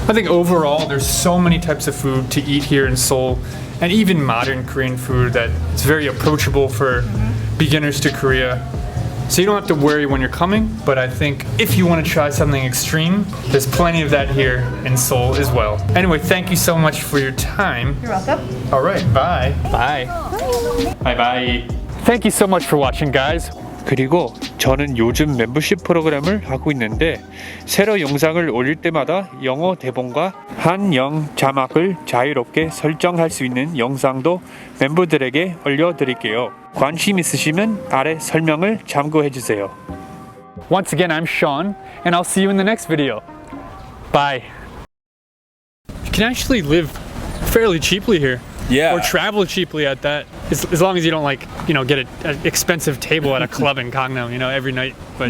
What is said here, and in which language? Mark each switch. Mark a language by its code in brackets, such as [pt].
[en] I think overall there's so many types of food to eat here in Seoul, and even modern Korean food that it's very approachable for beginners to Korea. So you don't have to worry when you're coming, but I think if you want to try something extreme, there's plenty of that here in Seoul as well. Anyway, thank you so much for your time. You're welcome. All right, bye. Bye. Bye bye. Thank you so much for watching, guys. [ko] 그리고 저는 요즘 멤버십 프로그램을 하고 있는데 새로 영상을 올릴 때마다 영어 대본과 한영 자막을 자유롭게 설정할 수 있는 영상도 멤버들에게 올려드릴게요. 관심 있으시면 아래 설명을 참고해주세요. [en] Once again, I'm Sean, and I'll see you in the next video. Bye. You can actually live fairly cheaply here. Yeah. Or travel cheaply at that. As long as you don't get an expensive table at a club in Gangnam, every night. But